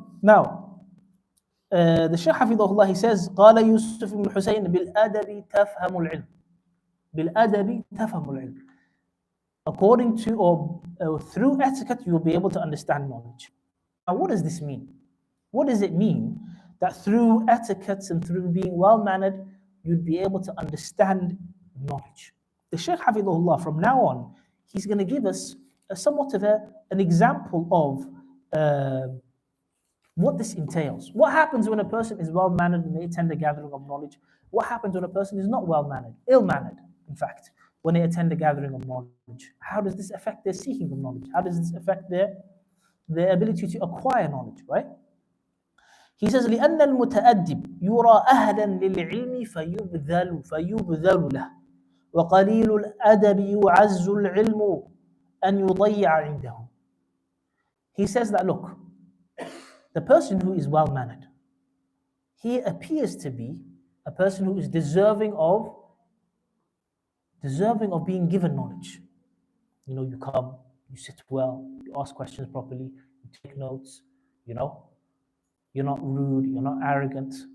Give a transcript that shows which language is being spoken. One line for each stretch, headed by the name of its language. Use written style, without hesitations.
English: Now, the Shaykh Hafidhullah, he says,
Arabic: قال يوسف بن حسين بالأدب تفهم العلم. بالأدب تفهم العلم.
English: According to or through etiquette, you will be able to understand knowledge. Now, what does this mean? What does it mean that through etiquette and through being well-mannered, you'd be able to understand knowledge? The Shaykh Hafidhullah, from now on, he's going to give us somewhat of an example of what this entails. What happens when a person is well-mannered and they attend a gathering of knowledge? What happens when a person is not well-mannered, ill-mannered, in fact, when they attend a gathering of knowledge? How does this affect their seeking of knowledge? How does this affect their ability to acquire knowledge, right? He says,
Arabic: لأن المتأدب يرى أهلا للعلم فيبذل له وقليل الأدب يعز العلم أن يضيع عنده.
English: He says that, look, the person who is well-mannered, he appears to be a person who is deserving of being given knowledge. You come, you sit well, you ask questions properly, you take notes, you're not rude, you're not arrogant.